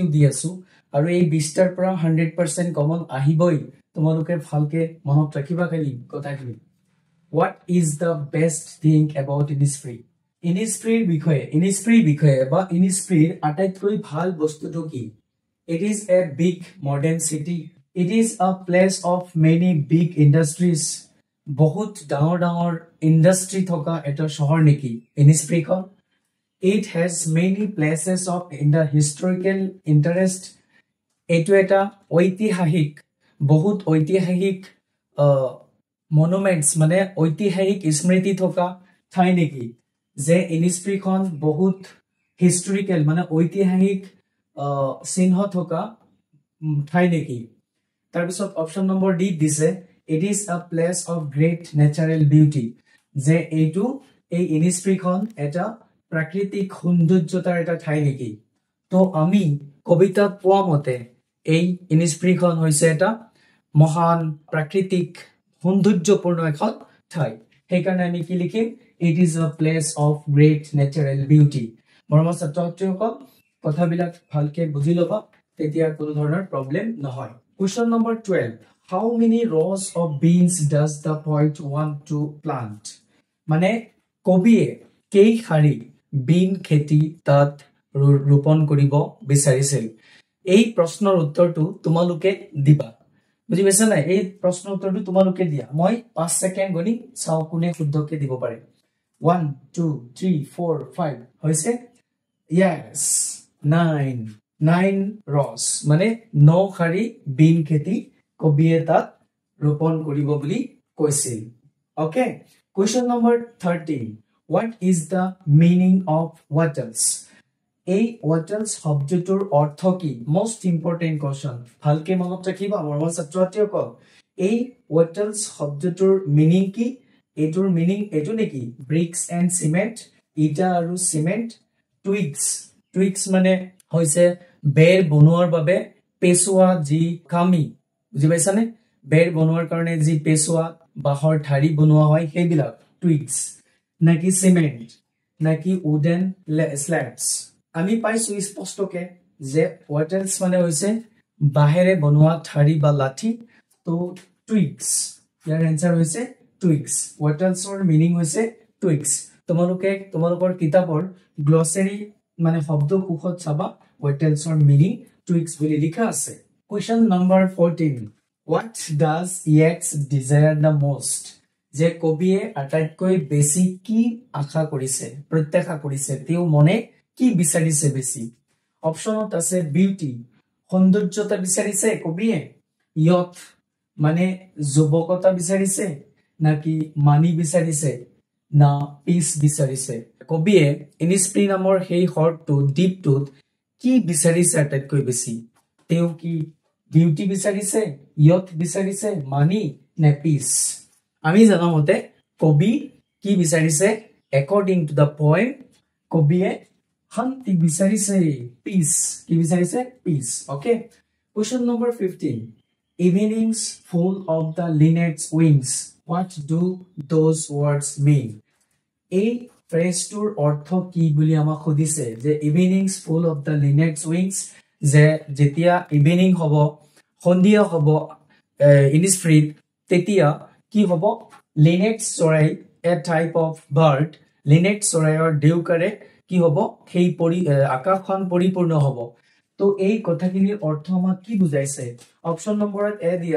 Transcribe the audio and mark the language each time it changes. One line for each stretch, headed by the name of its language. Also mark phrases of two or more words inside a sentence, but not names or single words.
Assamese: দি আছো আৰু এই 20টাৰ পৰা 100% কমন আহিবই তোমালোকে ভালকে মনত ৰাখিবা খালি কথাখিনি
English: what is the best thing about Innisfree
Assamese: Innisfree বিষয়ে বা Innisfree আটাইতকৈ ভাল বস্তুটো কি
English: it is a big modern city it is a place of many big industries
Assamese: বহুত ডাঙৰ ইন্ডাস্ট্ৰি থকা এটা চহৰ নেকি Innisfree খন
English: it has many places of historical interest
Assamese: এটো এটা ঐতিহাসিক বহুত ঐতিহাসিক monuments মানে ঐতিহাসিক স্মৃতি থকা ঠাই নেকি যে Innisfree খন বহুত হিষ্টৰিকেল মানে ঐতিহাসিক চিহ্ন থকা ঠাই নেকি তাৰ পিছত
English: option number D
Assamese: দিছে
English: it is a place of great natural beauty
Assamese: যে এইটো এই Innisfree খন এটা প্ৰাকৃতিক সৌন্দৰ্যতাৰ এটা ঠাই নেকি তো আমি কবিতাত পোৱা মতে এই Innisfree খন হৈছে এটা মহান প্ৰাকৃতিক সৌন্দৰ্যপূৰ্ণ এখন ঠাই সেই কাৰণে আমি কি লিখিম
English: it is a place of great natural beauty
Assamese: মৰমৰ ছাত্ৰসকল কথাবিলাক ভালকে বুজি লবা তেতিয়া কোনো ধৰণৰ প্ৰবলেম নহয়
English: question number 12 how many rows of beans does the poet want to plant
Assamese: মানে কবিয়ে কেই শাৰী বিন খেতি তাত ৰোপণ কৰিব বিচাৰিছিল এই প্ৰশ্নৰ উত্তৰটো তোমালোকে দিবা বুজি পাইছা নাই এই প্ৰশ্নৰ উত্তৰটো তোমালোকে দিয়া মই 5 সেকেন্ড গনি চাও কোনে শুদ্ধকে দিব পাৰে 1 2 3 4 5 হৈছে yes 9 rows মানে 9 শাৰী বিন খেতি কবিয়ে তাত ৰোপণ কৰিব বুলি কৈছিল ওকে
English: question number 13 what is the meaning of wattles
Assamese: এই wattles শব্দটোৰ অৰ্থ কি
English: most important question
Assamese: ভালকে মনত ৰাখিবা মৰমৰ ছাত্ৰছাত্ৰীসকল এই wattles শব্দটোৰ meaning কি এটোৰ meaning এটো নেকি
English: bricks and cement
Assamese: ইটা আৰু cement twigs মানে হৈছে বেৰ বনোৱাৰ বাবে পেছোৱা জি কামি বুজি পাইছানে বেৰ বনোৱাৰ কাৰণে জি পেছোৱা বাহৰ ধাৰি বনোৱা হয় সেইবিলাক twigs নাকি cement নাকি
English: wooden slabs
Assamese: আমি পাইছো স্পষ্টকে যে wattles মানে হৈছে বাহেৰে বনোৱা ধাৰি বা লাঠি তো twigs ইয়াৰ আনসাৰ হৈছে twigs wattles ৰ মিনিং হৈছে twigs তোমালোকৰ কিতাপৰ গ্লসাৰী মানে শব্দ কোষত চাবা wattles ৰ মিনিং twigs বুলি লিখা আছে
English: question number 14 what does Yeats desire the most
Assamese: যে কবিয়ে আটাইতকৈ বেছি কি আশা কৰিছে প্ৰত্যাশা কৰিছে তেও মনে কি বিচাৰিছে বেছি অপচনত আছে বিউটি সৌন্দৰ্যতা বিচাৰিছে কবিয়ে ইয়থ মানে যুৱকতা বিচাৰিছে নাকি মানি বিচাৰিছে না পিস বিচাৰিছে কবিয়ে ইনিস্প্ৰি নামৰ সেই হৰটো দ্বীপটোত কি বিচাৰিছে আটাইতকৈ বেছি তেও কি বিউটি বিচাৰিছে ইয়থ বিচাৰিছে মানি নে পিস আমি জানামতে কবি কি বিচাৰিছে
English: according to the poem
Assamese: কবিয়ে শান্তি বিচাৰিছে পিস কি বিচাৰিছে
English: পিস ওকে question number 15 evenings full of the linnet's wings what do those words mean
Assamese: এই ফ্ৰেজটোৰ অৰ্থ কি বুলি আমাক খুদিছে যে
English: evenings full of the linnet's wings
Assamese: যে যেতিয়া ইভিনিং হ'ব সন্ধিয়া হ'ব ইনিস্প্ৰিট তেতিয়া কি হ'ব লিনেট চৰাই
English: a type of bird
Assamese: লিনেট চৰাইৰ দেউকাৰে কি হ'ব সেই আকাশখন পৰিপূৰ্ণ হ'ব তো এই কথাখিনিৰ অৰ্থ আমাক কি বুজাইছে অপচন নম্বৰত এ